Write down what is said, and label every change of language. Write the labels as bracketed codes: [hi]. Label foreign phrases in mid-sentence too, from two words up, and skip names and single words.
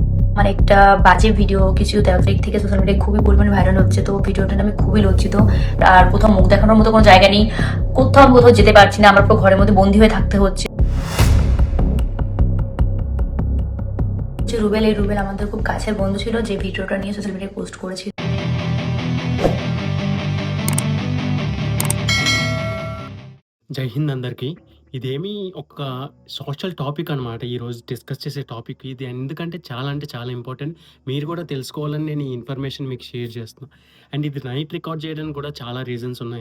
[bn] মানে একটা বাজে ভিডিও কিছু তারিখ থেকে [en] social media [bn] খুবই পরিমাণে ভাইরাল হচ্ছে। তো ভিডিওটা আমি খুবই লজ্জিত। আর কোথাও মুখ দেখানোর মতো কোনো জায়গা নেই, কোথাও আমি কোথাও যেতে পারছি না, আমার পুরো ঘরের মধ্যে বন্দি হয়ে থাকতে হচ্ছে। যে রুবেল, এই রুবেল আমাদের খুব কাছের বন্ধু ছিল, যে ভিডিওটা নিয়ে [en] social media [bn] পোস্ট করেছিল। [hi] जय हिंद [te] అందరికీ. ఇదేమీ ఒక [en] social topic [te] అనమాట. ఈరోజు డిస్కస్ చేసే టాపిక్ ఇది. ఎందుకంటే చాలా అంటే చాలా ఇంపార్టెంట్. మీరు కూడా తెలుసుకోవాలని నేను ఈ ఇన్ఫర్మేషన్ మీకు షేర్ చేస్తున్నా. అండ్ ఇది [en] night record [te] చేయడానికి కూడా చాలా రీజన్స్ ఉన్నాయి.